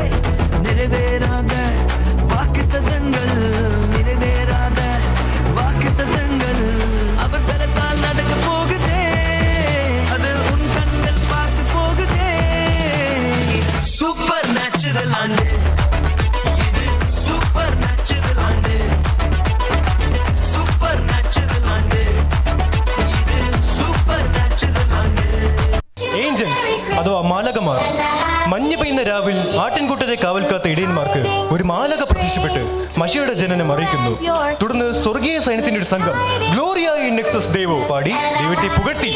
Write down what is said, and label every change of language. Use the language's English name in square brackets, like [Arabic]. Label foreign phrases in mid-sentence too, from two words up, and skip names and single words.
[Tamil] நிறைவேறாத வாக்குத்தத்தங்கள், நிறைவேறாத வாக்குத்தத்தங்கள் அவர் பலத்தால் நடக்க போகுதே. அது உன் கண்கள் பார்த்து போகுதே. [English] super natural [Tamil] ஆண்டு இது, [English] super natural [Tamil] ஆண்டு. [English] super natural [Tamil] ஆண்டு இது, [English] super natural [Malayalam] ആണ്ട്. ഏഞ്ചൽസ് അഥവാ മാലകമാർ. മഞ്ഞ് പെയ്യുന്ന രാവിൽ ആട്ടിൻകൂട്ടത്തെ കാവൽക്കാത്ത ഇടയന്മാർക്ക് ഒരു മാലക പ്രത്യക്ഷപ്പെട്ട് മഷിയുടെ ജനനം അറിയിക്കുന്നു. തുടർന്ന് സ്വർഗീയ സൈന്യത്തിന്റെ ഒരു സംഘം ഗ്ലോറിയ ഇൻ എക്സസ് ദേവോ പാടി ദൈവത്തെ പുകഴ്ത്തി.